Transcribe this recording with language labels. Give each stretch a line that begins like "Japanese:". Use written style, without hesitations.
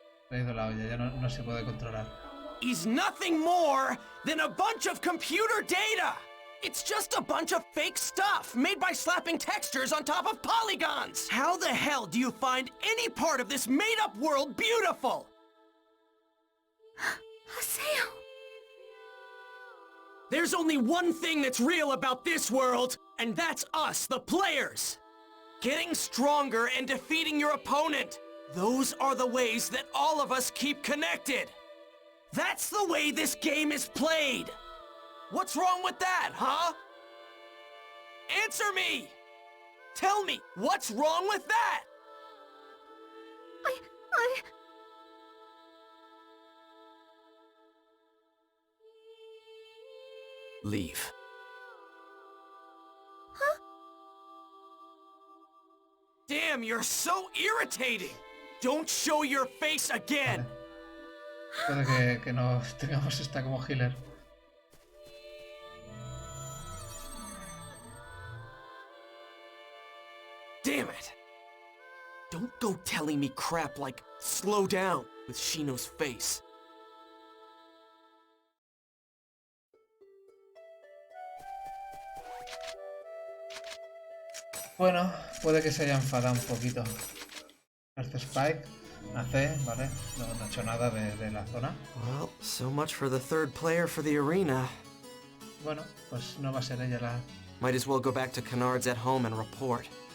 Spanish: Le he ido la olla, ya no se puede controlar.
English: Is nothing more than a bunch of computer data! It's just a bunch of fake stuff made by slapping textures on top of polygons! How the hell do you find any part of this made-up world beautiful? Haseo! There's only one thing that's real about this world, and that's us, the players! Getting stronger and defeating your opponent! Those are the ways that all of us keep connected! That's the way this game is played! What's wrong with that, huh? Answer me! Tell me, what's wrong with that? Leave. Huh? Damn, you're so irritating! Don't show your face again!
Spanish: Puede que no tengamos esta como healer.
English: Damn it! Don't go telling me crap like slow down with Shino's face.
Spanish: Bueno, puede que se haya enfadado un poquito. Este Spike, hace, vale, no ha hecho nada de la zona.
English: Well, so much for the third player for the arena.
Spanish: Bueno, pues no va a ser ella la...
English: Might as well go back to Canard's at home and report.